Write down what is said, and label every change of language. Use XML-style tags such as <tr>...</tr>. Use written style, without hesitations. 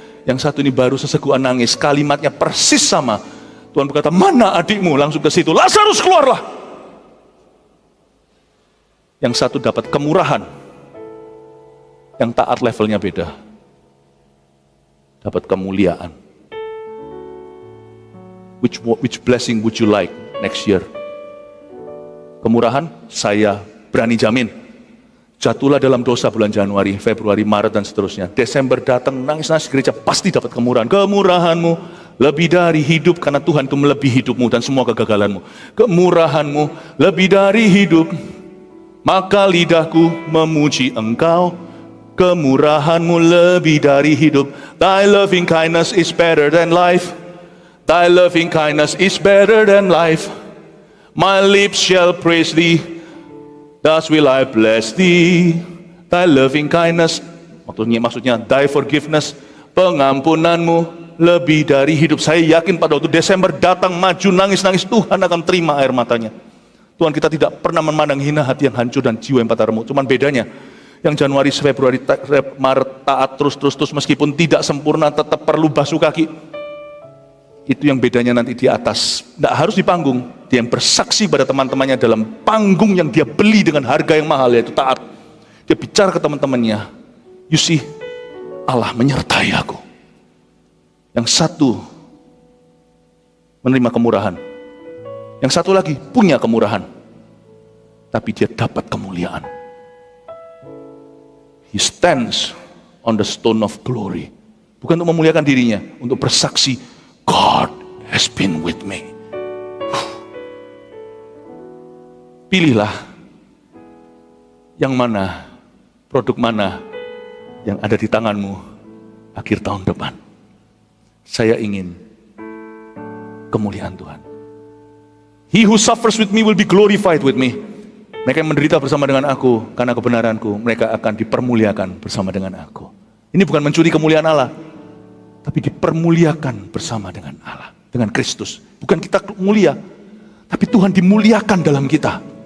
<id>Yang satu ini baru seseguan nangis, kalimatnya persis sama. Tuhan berkata, mana adikmu? Langsung ke situ, Lazarus keluarlah. Yang satu dapat kemurahan, yang taat levelnya beda, dapat kemuliaan.</id> <en>Which blessing would you like next year?</en> <id>Kemurahan, saya berani jamin. Jatuhlah dalam dosa bulan Januari, Februari, Maret dan seterusnya. Desember datang, nangis-nangis gereja, pasti dapat kemurahan. Kemurahanmu lebih dari hidup, karena Tuhan itu melebihi hidupmu dan semua kegagalanmu. Kemurahanmu lebih dari hidup, maka lidahku memuji Engkau. Kemurahanmu lebih dari hidup.</id> <en>Thy loving kindness is better than life. Thy loving kindness is better than life. My lips shall praise thee, thus will I bless thee. Thy loving kindness,</en> <id>maksudnya</id> <en>thy forgiveness,</en> <id>pengampunanmu lebih dari hidup. Saya yakin pada waktu Desember datang, maju, nangis-nangis, Tuhan akan terima air matanya. Tuhan kita tidak pernah memandang hina hati yang hancur dan jiwa yang patah remuk. Cuman bedanya, yang Januari, Februari, Maret taat terus meskipun tidak sempurna, tetap perlu basuh kaki. Itu yang bedanya nanti di atas Tidak harus di panggung, dia yang bersaksi pada teman-temannya dalam panggung yang dia beli dengan harga yang mahal, yaitu taat. Dia bicara ke teman-temannya,</id> <en>you see,</en> <id>Allah menyertai aku. Yang satu menerima kemurahan, yang satu lagi punya kemurahan, tapi dia dapat kemuliaan.</id> <en>He stands on the stone of glory.</en> <id>Bukan untuk memuliakan dirinya, untuk bersaksi,</id> <en>God has been with me.</en> <id>Pilihlah yang mana, produk mana yang ada di tanganmu akhir tahun depan. Saya ingin kemuliaan Tuhan.</id> <en>He who suffers with me will be glorified with me.</en> <id>Mereka yang menderita bersama dengan aku karena kebenaranku, mereka akan dipermuliakan bersama dengan aku. Ini bukan mencuri kemuliaan Allah, tapi dipermuliakan bersama dengan Allah, dengan Kristus. Bukan kita mulia, tapi Tuhan dimuliakan dalam kita.</id>